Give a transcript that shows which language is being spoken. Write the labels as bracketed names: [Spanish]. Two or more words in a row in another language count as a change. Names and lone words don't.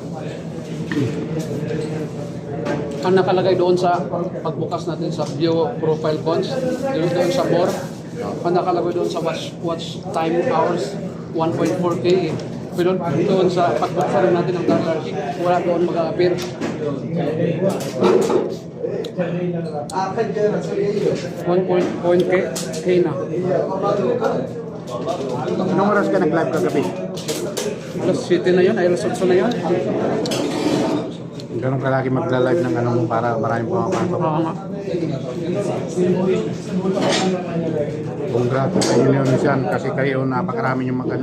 [Filipino] Ang nakalagay doon sa pagbukas natin sa [English] view profile cons, [Filipino] doon sa more, ang nakalagay doon sa [English] watch time hours [Filipino] 1.4K. Pero doon sa pagbuksan natin ng dollar, wala doon mag-appear. आखिर जो रसोई 1.K na. Anong oras ka nag-live kagabi? Alas 7 na yun, ay alas 8 na yun. Ganun ka lagi magla-live ng ano mo para maraming pumapasok. Oo nga. Congrats sa inyo ni Sian kasi kayo napakarami yung mag-ano.